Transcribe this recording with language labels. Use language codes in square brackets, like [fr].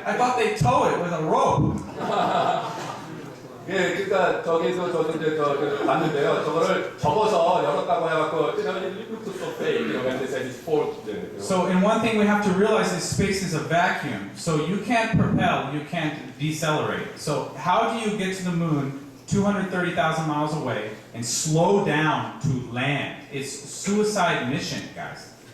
[en] I thought they tow it with a rope. [ko] 예, 그러니까 저기서 저도 이제 봤는데요. 저거를 접어서 열었다고 해갖고 it looks so fake. [en] When they say it's fold. So, and one thing we have to realize is space is a vacuum. So you can't propel, you can't decelerate. So how do you get to the moon 230,000 miles away and slow down to land? It's suicide mission, guys.